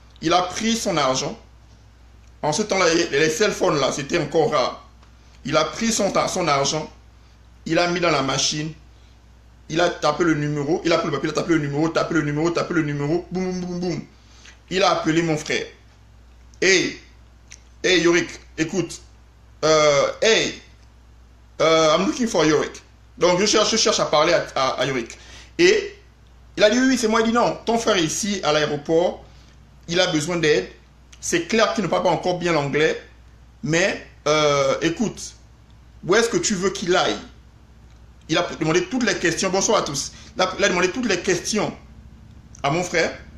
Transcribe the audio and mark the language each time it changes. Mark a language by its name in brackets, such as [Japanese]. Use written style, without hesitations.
[French] Il a pris son argent. En ce temps-là, les cell phones là, c'était encore rare. Il a pris son argent, il a mis dans la machine, il a tapé le numéro, il a pris le papier, il a tapé le numéro, tapé le numéro, tapé le numéro, boum, boum, boum, boum. Il a appelé mon frère. [English] Hey, Yorick, [French] écoute, [English] I'm looking for Yorick. [French] Donc je cherche à parler à Yorick. Et il a dit oui, c'est moi. Il dit non, ton frère est ici à l'aéroport, il a besoin d'aide. C'est clair qu'il ne parle pas encore bien l'anglais, mais écoute, où est-ce que tu veux qu'il aille? Il a demandé toutes les questions. Bonsoir à tous. Il a demandé toutes les questions à mon frère.